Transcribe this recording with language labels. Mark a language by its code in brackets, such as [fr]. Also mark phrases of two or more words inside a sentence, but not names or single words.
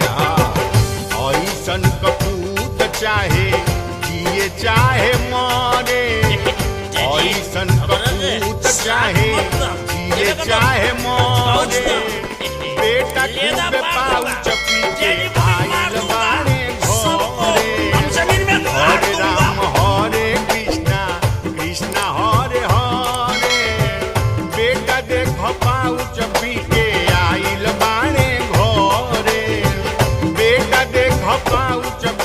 [bho] ऐसन कपूत चाहे जिए चाहे मरे, ऐसन कपूत चाहे जिए चाहे मरे। बेटा खूब पाउच पी के आइल बाणे घरे, [sa] हरे राम हरे कृष्णा कृष्णा हरे हरे। [bho] बेटा देखो पाउच पी के आइल बाणे घरे, बेटा देखो पाउच